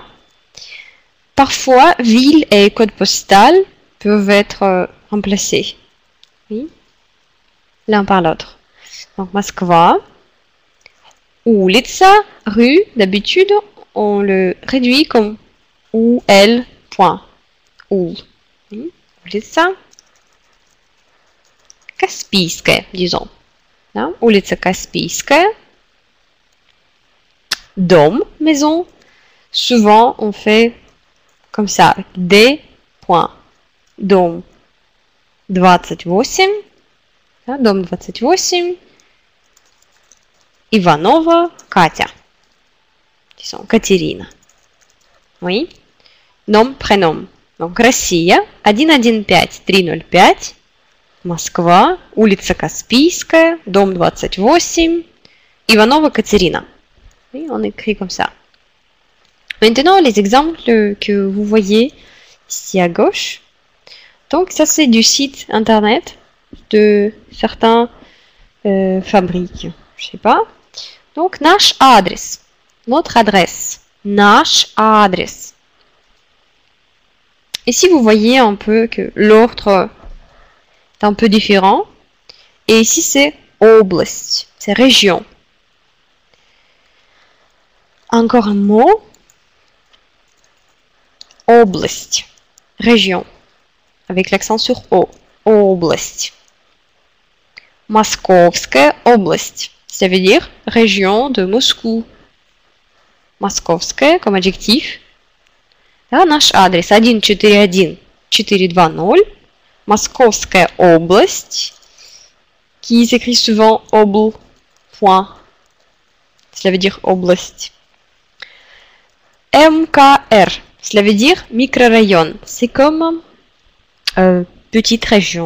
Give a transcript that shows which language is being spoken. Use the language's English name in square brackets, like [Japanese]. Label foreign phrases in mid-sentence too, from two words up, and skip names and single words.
[French] Parfois, ville et code postal peuvent être remplacés, oui, l'un par l'autre. Donc, [Russian] Москва, улица, [French] rue, d'habitude, on le réduit comme UL, point, U, oui, [Russian] улица. [French] Каспийская, disons. Да? [Russian] Улица Каспийская. Дом, [French] maison. Souvent, on fait comme ça. [Russian] D. Дом 28. Да? Дом 28. Иванова Катя. [French] Disons, Катерина. Oui. Nom, prénom. Donc, [Russian] Россия 115305. Москва, улица Каспийская, дом 28, Иванова Катерина. [French] Oui, on écrit comme ça. Maintenant, les exemples que vous voyez ici à gauche. Donc, ça, c'est du site internet de certains fabriques. Je sais pas. Donc, [Russian] наш адрес. [French] Notre adresse. [Russian] Наш адрес. [French] Ici, vous voyez un peu que l'ordre est un peu différent. Et ici, c'est область, c'est région. Encore un mot. Область, région, avec l'accent sur O. [Russian] Область. Московская область, [French] ça veut dire région de Moscou. Московская comme adjectif. [Russian] Да, наш адрес 141420. [French] Moskovskaya Oblast, qui s'écrit souvent obl. Cela veut dire oblast. MKR, cela veut dire microrayon. C'est comme petite région.